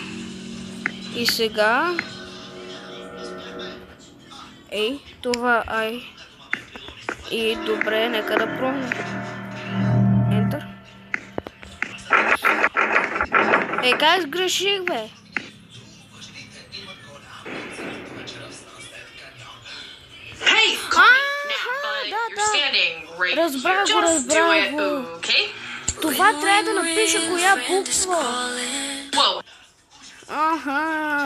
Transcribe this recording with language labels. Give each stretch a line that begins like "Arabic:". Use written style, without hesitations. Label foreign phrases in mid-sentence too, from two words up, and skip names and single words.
Bulgarian: И сега... Ей, това, И добре, нека да пробвам. Enter. Как сгреших, бе?
English: Hey, call me now, but you're standing right here. Just do it, okay?
Bulgarian: Това трябва да напиша коя буква. Whoa.